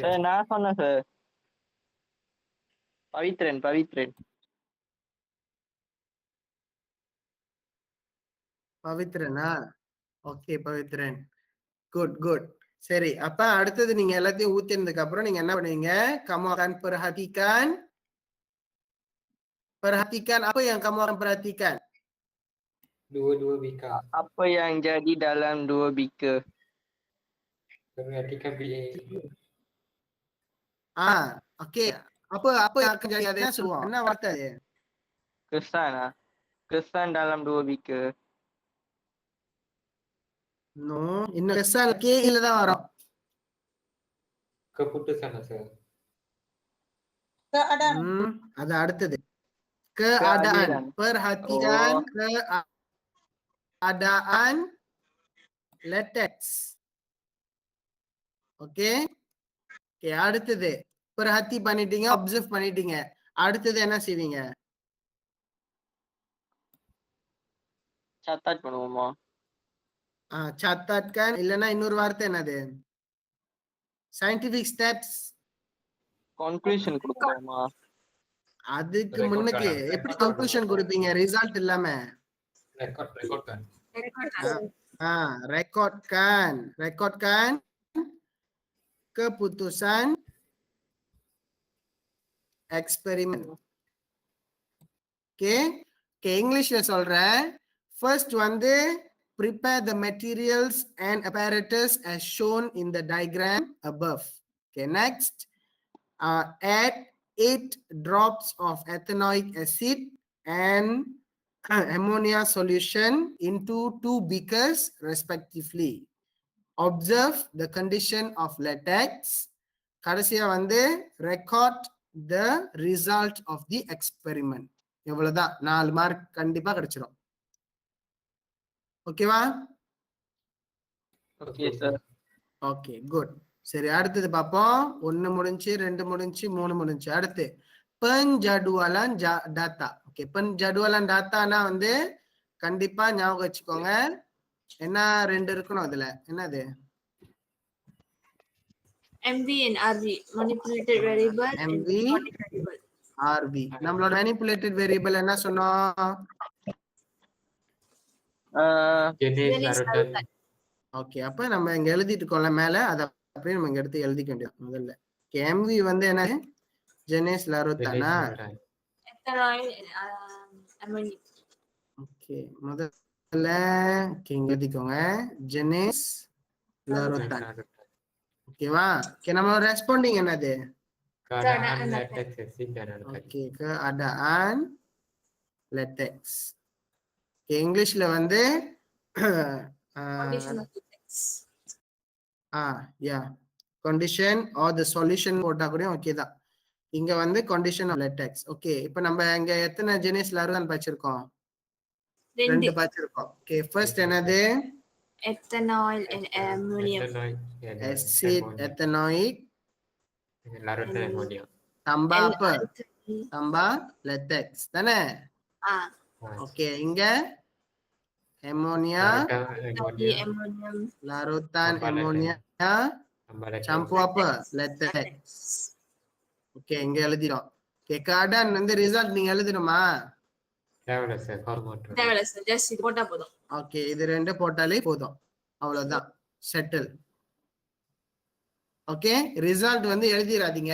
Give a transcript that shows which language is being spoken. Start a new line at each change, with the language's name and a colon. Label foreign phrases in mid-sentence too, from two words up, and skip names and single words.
Tamil: சார் நான் சொன்னேன் சார். பவித்ரன். பவித்ரனா? ஓகே, பவித்ரன். குட். சரி, அப்ப அடுத்தது நீங்க எல்லாத்தையும் ஊத்தினதுக்கு அப்புறம் நீங்க என்ன பண்ணுவீங்க?
Malay: Kamu akan perhatikan apa yang kamu akan perhatikan? dua bika. Apa yang jadi dalam 2 beaker? Perhatikan BA. Oke. Apa yang akan jadi? Ada semua.
Tamil: என்ன வார்த்தை அது?
Malay: Kesan dalam 2 beaker.
Tamil: No, இன்னும்
Malay: kesan KL
Tamil: தான் வரும்.
Malay: Keputusan சார்.
Tamil: அது அடுத்தது.
Malay: Keadaan. Perhatikan keadaan latex.
Tamil: ஓகே, அடுத்தது perhati பண்ணிட்டீங்க, அப்சர்வ் பண்ணிட்டீங்க. அடுத்தது என்ன செய்வீங்க? catat பண்ணுவோமா? catatkan. இல்லனா இன்னொரு வார்த்தை என்னது?
English: scientific steps.
Tamil: conclusion கொடுப்போமா? அதுக்கு முன்னுக்கு எப்படி கன்க்ளூஷன் கொடுப்பீங்க ரிசல்ட் இல்லாம?
Malay: ரெக்கார்ட்kan keputusan eksperimen.
Tamil: ஓகே, இங்கிலீஷ்ல சொல்றேன்.
English: ஃபர்ஸ்ட் வந்து prepare the materials and apparatus as shown in the diagram above. Okay, next add 8 drops of ethanoic acid and ammonia solution into 2 beakers respectively. Observe the condition of latex.
Tamil: கடைசியா வந்து
English: record the result of the experiment.
Tamil: இவ்வளவுதான். 4 மார்க் கண்டிப்பா கிடைச்சிரும். ஓகேவா? ஓகே சார். ஓகே, குட். சரி, அடுத்தது பார்ப்போம். 1 முடிஞ்சு, 2 முடிஞ்சு, 3 முடிஞ்சு. அடுத்து
Malay: penjadwalan data.
Tamil: ஓகே,
Malay: penjadwalan data
Tamil: னா வந்து கண்டிப்பா ஞாபகம் வச்சுக்கோங்க. என்ன 2 இருக்கணும் அதுல? என்னது?
English: MV and RV, manipulated variable.
Tamil: MV, RV. நம்மளோட
English: manipulated variable
Tamil: என்ன சொன்னோம்?
Malay: Jenis Jenis larutan. larutan.
Tamil: ஓகே, அப்ப நம்ம இங்க எழுதிட்டு இருக்கோம்ல மேல, அதை அப்படியே நம்ம இங்க எடுத்து எழுதிக்க வேண்டியது முதல்ல. எம்வி வந்து என்ன? ஜெனேஸ்
Malay: Jenis லாரோத்தானா? larutan.
English: ethanol ammonia.
Tamil: ஓகே, முதல்ல இங்க எழுதிக்கோங்க
Malay: jenis larutan. Larutan.
Tamil: ஓகேவா? ஓகே, நம்ம ரெஸ்பாண்டிங் என்னது?
Malay: Keadaan latex acid dan alkali.
Tamil: ஓகே,
Malay: keadaan latex.
Tamil: ஓகே, இங்கிலீஷ்ல வந்து
English: Condition of latex. yeah condition or the solution
Tamil: போட்டா கூட ஓகே தான். இங்க வந்து
English: condition of latex.
Tamil: ஓகே, இப்போ நம்ம இங்க எத்தனை
Malay: jenis larutan
Tamil: படிச்சிருக்கோம்? 2 படிச்சிருக்கோம். ஓகே, ஃபர்ஸ்ட் என்னது?
English: ethanol and ammonium.
Malay: Ethanoic dan
English: acid ammonia. ethanoic
Malay: Larutan ammonia. tambah apa? Alkali. Tambah latex
Tamil: தானே? ஓகே, இங்க ammonia,
Malay: Larutan ammonia.
English: Ammonium.
Malay: larutan Tambah ammonia, Tambah latex. campur apa? Latex.
Tamil: ஓகே, இங்க எழுதிடும். ஓகே, கார்டன் வந்து ரிசல்ட் நீங்க எழுதணுமா? தேவையில்ல சார், ஃபார்மேட். தேவையில்ல சார், ஜஸ்ட் இது போட்டா போதும். ஓகே, இது 2 போட்டாலே போதும், அவ்வளவுதான், செட்டில். ஓகே, ரிசல்ட் வந்து எழுதிடாதீங்க.